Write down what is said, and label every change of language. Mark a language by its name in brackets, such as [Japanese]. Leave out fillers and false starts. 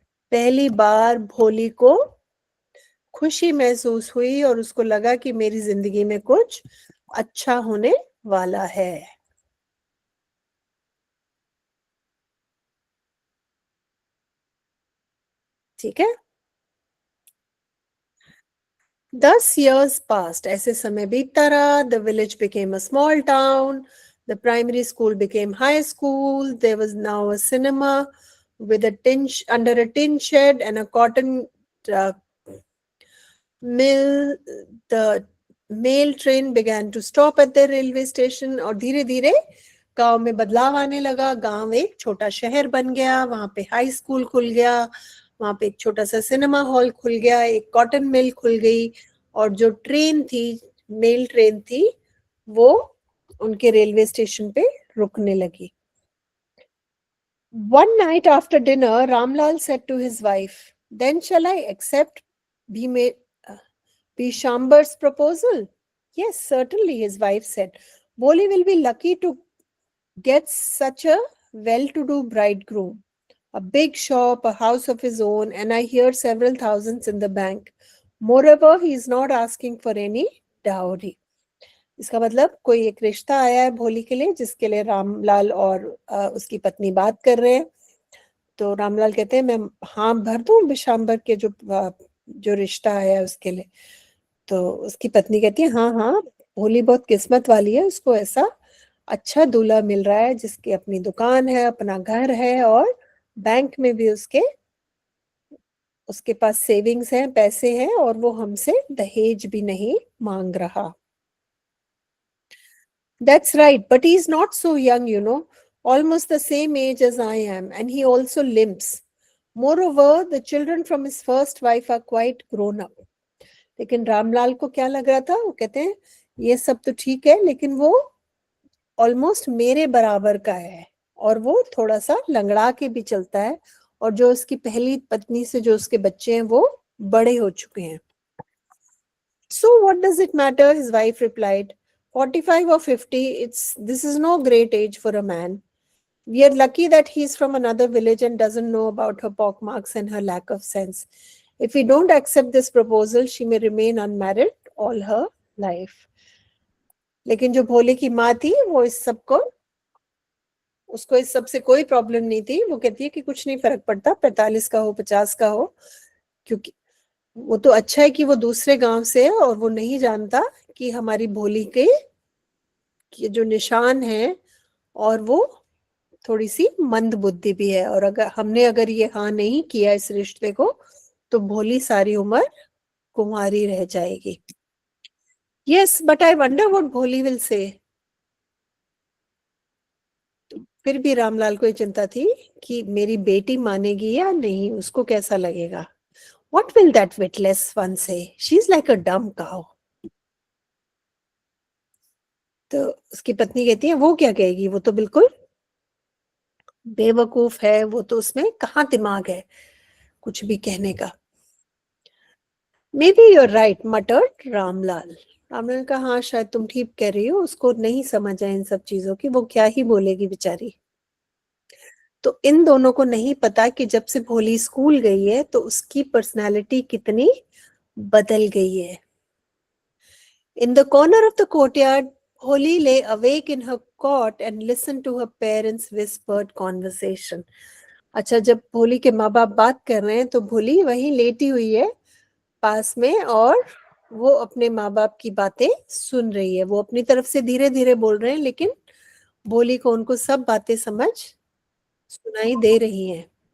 [Hindi] पहली बार भोली को खुशी महसूस हुई और उसको लगा कि मेरी जिंदगी में कुछ अच्छा होने वाला है. ठीक है. [English] 10 years passed. [Hindi] ऐसे समय बीतता रहा. [English] The village became a small town. The primary school became high school. There was now a cinema with under a tin shed and a cotton mill. The mail train began to stop at the railway station. [Hindi] और धीरे धीरे गांव में बदलाव आने लगा. गांव एक छोटा शहर बन गया. वहां पे हाई स्कूल खुल गया. वहां पे एक छोटा सा सिनेमा हॉल खुल गया. एक कॉटन मिल खुल गई और जो ट्रेन थी, मेल ट्रेन थी, वो उनके रेलवे स्टेशन पे रुकने लगी. [English] One night after dinner, Ramlal said to his wife, "Then shall I accept Bishambar's proposal?" "Yes, certainly," his wife said. "Boli will be lucky to get such a well-to-do bridegroom. A big shop, a house of his own, and I hear several thousands in the bank. Moreover, he is not asking for any dowry." [Hindi] इसका मतलब कोई एक रिश्ता आया है भोली के लिए, जिसके लिए रामलाल और उसकी पत्नी बात कर रहे हैं। तो रामलाल कहते हैं, मैं हाँ भर दूं बिशाम्बर के जो रिश्ता आया है उसके लिए। तो उसकी पत्नी कहती है, हाँ हाँ, भोली बहुत किस्मत वाली है, उसको ऐसा अच्छा दूल्हा मिल रहा है जिसकी अपनी दुकान है, अपना घर है, और बैंक में भी उसके पास सेविंग्स हैं, पैसे हैं, और वो हमसे दहेज भी नहीं मांग रहा। [English] That's right, but he's not so young, almost the same age as I am, and he also limps. Moreover, the children from his first wife are quite grown up. [Hindi] लेकिन रामलाल को क्या लग रहा था, वो कहते हैं ये सब तो ठीक है, लेकिन वो ऑलमोस्ट मेरे बराबर का है, और वो थोड़ा सा लंगड़ा के भी चलता है, और जो उसकी पहली पत्नी से जो उसके बच्चे हैं वो बड़े हो चुके हैं। [English] So what does it matter? His wife replied. 45 or 50, this is no great age for a man. We are lucky that he's from another village and doesn't know about her pockmarks and her lack of sense. If we don't accept this proposal, she may remain unmarried all her life. [Hindi] लेकिन जो भोले की माँ थी, वो उसको इस सब से कोई प्रॉब्लम नहीं थी। वो कहती है कि कुछ नहीं फर्क पड़ता, 45 का हो, 50 का हो, क्योंकि वो तो अच्छा है कि वो दूसरे गांव से है और वो नहीं जानता कि हमारी भोली के जो निशान है, और वो थोड़ी सी मंद बुद्धि भी है, और अगर ये हाँ नहीं किया इस रिश्ते को, तो भोली सारी उम्र कुंवारी रह जाएगी। [English] Yes, but I wonder what Bholi will say. [Hindi] फिर भी रामलाल को ये चिंता थी कि मेरी बेटी मानेगी या नहीं, उसको कैसा लगेगा। [English] What will that witless one say? She's like a dumb cow. [Hindi] तो उसकी पत्नी कहती है, वो क्या कहेगी, वो तो बिल्कुल बेवकूफ है, वो तो उसमें कहाँ दिमाग है कुछ भी कहने का। [English] Maybe you're right, muttered Ramlal. [Hindi] Ramlal ने कहा, हाँ शायद तुम ठीक कह रही हो, उसको नहीं समझ है इन सब चीजों की, वो क्या ही बोलेगी बेचारी। तो इन दोनों को नहीं पता कि जब से भोली स्कूल गई है तो उसकी पर्सनालिटी कितनी बदल गई है। [English] In the corner of the courtyard, Holly lay awake in her cot and listened to her parents' whispered conversation. [Hindi] अच्छा, जब भोली के माँ बाप बात कर रहे हैं तो भोली वहीं लेटी हुई है पास में, और वो अपने माँ बाप की बातें सुन रही है। वो अपनी तरफ से धीरे धीरे बोल रहे हैं, लेकिन भोली को उनको सब बातें समझ सुनाई दे रही हैं।